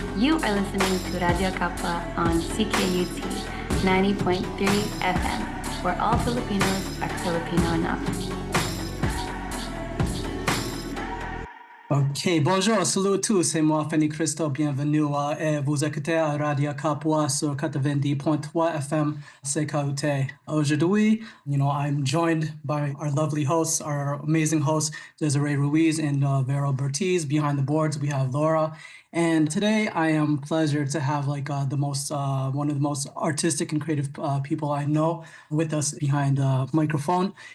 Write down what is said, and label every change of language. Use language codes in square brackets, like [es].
[en] You are listening to Radyo Kapwa on CKUT 90.3 FM, where all Filipinos are Filipino enough. [fr] Ok, bonjour, salut tous, c'est moi Fanny Christo, bienvenue et vous écoutez à Radio Kapwa sur 90.3 FM CKUT. [en] Aujourd'hui, I'm joined by our lovely hosts, our amazing hosts, Desiree Ruiz and Vero Bertiz. Behind the boards, we have Laura. And today I am pleasured to have one of the most artistic and creative people I know with us behind the microphone.